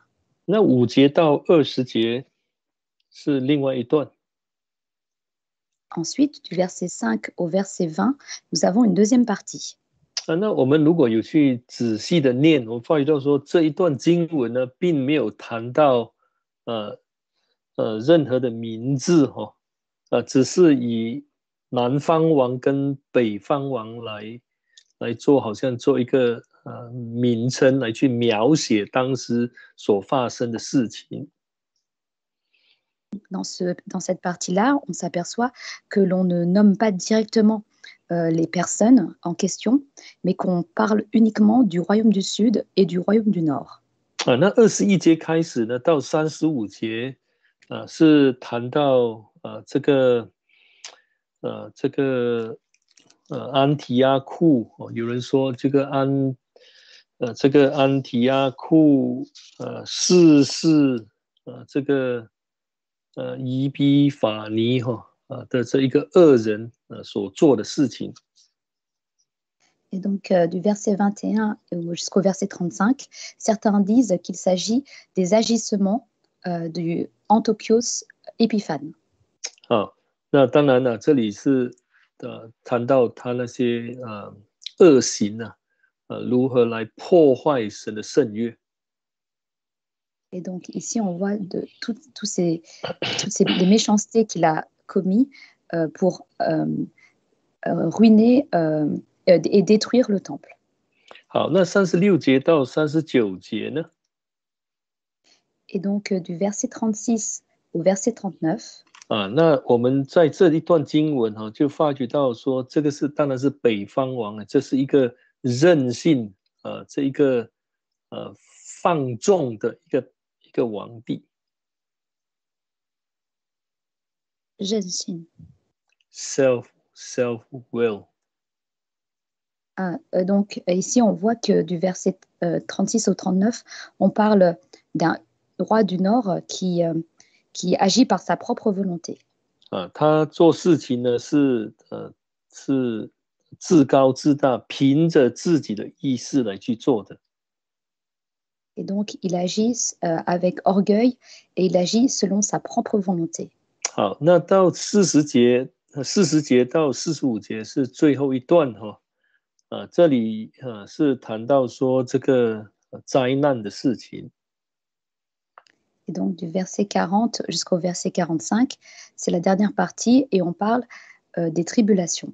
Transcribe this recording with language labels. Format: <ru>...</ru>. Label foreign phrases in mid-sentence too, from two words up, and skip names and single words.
<zh>那5节到20节是另外一段。</zh> <fr>Ensuite, du verset 5 au verset 20, nous avons une deuxième partie.</fr> <zh>那我们如果有去仔细的念，我发觉到说这一段经文呢，并没有谈到任何的名字哈，只是以南方王跟北方王来做，好像做一个名称来去描写当时所发生的事情。</zh> <fr>Dans cette partie-là, on s'aperçoit que l'on ne nomme pas directement les personnes en question, mais qu'on parle uniquement du royaume du Sud et du royaume du Nord.</fr> <zh>那21节开始呢，到35节，是谈到这个安提阿库，有人说这个安提阿库四世这个伊比法尼的这一个恶人所做的事情。</zh> <fr>Et donc, du verset 21 jusqu'au verset 35, certains disent qu'il s'agit des agissements du Antiochos Épiphane.</fr> <zh>那当然了，这里是谈到他那些恶行如何来破坏神的圣约。</zh> <fr>Et donc, ici, on voit toutes ces les méchancetés qu'il a commis pour ruiner et détruire le temple.</fr> <zh>好，那36节到39节呢？</zh> <fr>Et donc, du verset 36 au verset 39.</fr> <zh>那我们在这一段经文就发觉到说，这个当然是北方王，这是一个任性这一个放纵的一个皇帝。任性。</zh> <en>self will.</en> <fr>Donc ici, on voit que du verset 36 au 39, on parle d'un roi du Nord qui agit par sa propre volonté.</fr> <zh>他做事情呢是自高自大，凭着自己的意识来去做的。</zh> <fr>Et donc, il agit avec orgueil et il agit selon sa propre volonté.</fr> <zh>好，那到40节到45节是最后一段这里是谈到说这个灾难的事情。</zh> <fr>Et donc, du verset 40 jusqu'au verset 45, c'est la dernière partie et on parle des tribulations.</fr>